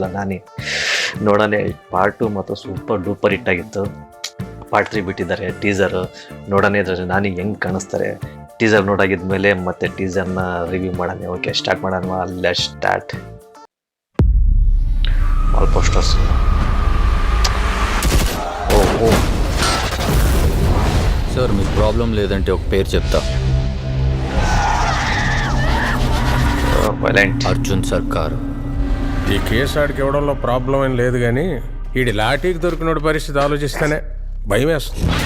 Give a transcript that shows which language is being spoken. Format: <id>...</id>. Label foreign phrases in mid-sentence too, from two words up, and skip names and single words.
<kn>ನಾನೇ ನೋಡೋಣ. ಪಾರ್ಟ್ 2 ಮಾತ್ರ</kn> <en>super duper hit</en> <kn>ಆಗಿತ್ತು. ಪಾರ್ಟ್ 3 ಬಿಟ್ಟಿದ್ದಾರೆ ಟೀಸರ್. ನೋಡೋಣ ಇದ್ರೆ ನಾನಿಗೆ ಹೆಂಗೆ ಕಾಣಿಸ್ತಾರೆ. ಟೀಸರ್ ನೋಡಾಗಿದ್ಮೇಲೆ ಮತ್ತೆ ಟೀಸರ್ನ ರಿವ್ಯೂ ಮಾಡೋಣ.</kn> <en>OK, start ಮಾಡೋಣ. Let's start. All posters. ఓ</en> <te>సార్, మీకు ప్రాబ్లం లేదంటే ఒక పేరు చెప్తా. వైలెంట్ అర్జున్ సర్కార్. ఈ కేసు ఆడికి ఇవ్వడంలో ప్రాబ్లం ఏం లేదు కానీ ఈడి లాఠీకి దొరికినోడి పరిస్థితి ఆలోచిస్తేనే భయం వేస్తుంది.</te>